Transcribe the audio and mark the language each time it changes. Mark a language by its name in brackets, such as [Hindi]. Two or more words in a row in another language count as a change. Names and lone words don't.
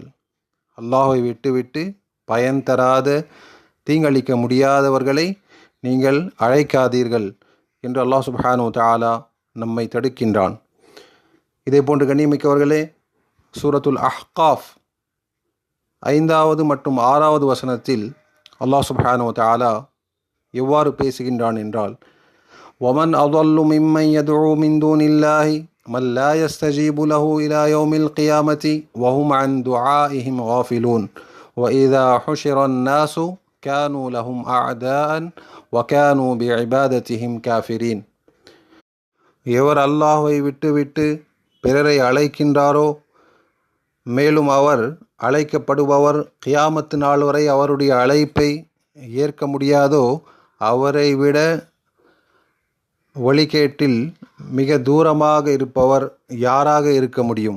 [Tamil] அல்லாஹ்வை விட்டுவிட்டு பயன் தராத, தீங்களிக்க முடியாதவர்களை நீங்கள் அழைக்காதீர்கள் என்று அல்லாஹ் [Arabic] سبحانه و تعالى [Tamil] நம்மை தடுக்கின்றான். இதே போன்று கண்ணியமிக்கவர்களே, சூரத்துல் அஹ்காஃப் 5வது மற்றும் 6வது வசனத்தில் அல்லாஹ் [Arabic] سبحانه و تعالى [Tamil] எவ்வாறு பேசுகின்றான் என்றால், [Arabic] وَمَنْ أَضَلُّ مِمَّنْ يَدْعُو مِنْ دُونِ اللَّهِ مَنْ لَا يَسْتَجِيبُ لَهُ إِلَى يَوْمِ الْقِيَامَةِ وَهُمْ عَنْ دُعَائِهِمْ غَافِلُونَ وَإِذَا حُشِرَ النَّاسُ كَانُوا لَهُمْ أَعْدَاءً وَكَانُوا بِعِبَادَتِهِمْ كَافِرِينَ. [Tamil] எவர் அல்லாஹ்வை விட்டுவிட்டு பிறரை அழைக்கின்றாரோ, மேலும் அவர் அழைக்கப்படுபவர் கியாமத்து நாள் வரை அவருடைய அழைப்பை ஏற்க முடியாதோ, அவரை விட வழிகேட்டில் மிக தூரமாக இருப்பவர் யாராக இருக்க முடியும்?